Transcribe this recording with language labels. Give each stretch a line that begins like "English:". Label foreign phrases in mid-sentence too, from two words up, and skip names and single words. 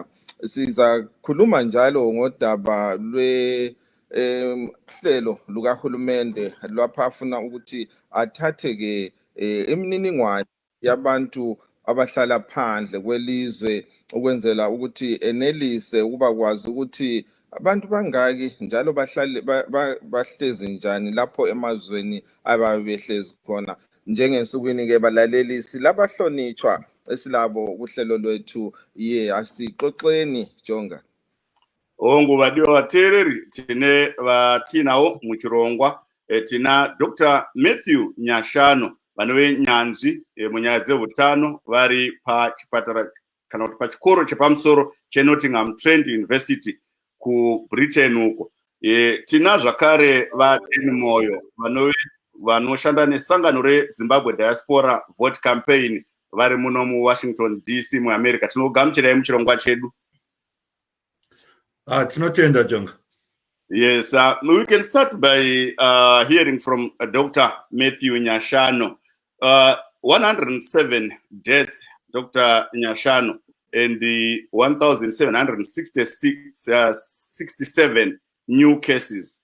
North Ndebele: Sizakhuluma njalo ngodaba hlelo lukahulumende lapha afuna ukuthi athathe ke imininingwane yabantu abahlala phandle kwelizwe ukwenzela ukuthi enelise ukuba kwazi ukuthi abantu bangaki njalo bahlezi njani lapho emazweni ababehlezi khona. Njengensukwini ke balalelisi labahlonitshwa esilabo kuhlelo lwethu, asixoxeni Jonga.
Shona: Nguvadiwa vateereri, tinawo muchirongwa tina Dr. Matthew Nyashano, vanove nyanzvi munyaya dzeutano vari pachipatara kana kuti pachikoro chepamusoro cheNottingham Trent University kuBritain uko. Tina zvakare vateni moyo vanoshanda nesangano reZimbabwe Diaspora Vote Campaign vari muno muWashington DC muAmerica. Tinogamuchirai muchirongwa chedu. Tinotenda Jonga.
English: Yes, we can start by hearing from Dr. Matthew Nyashano. 107 deaths, Dr. Nyashano, and the 1,767 new cases.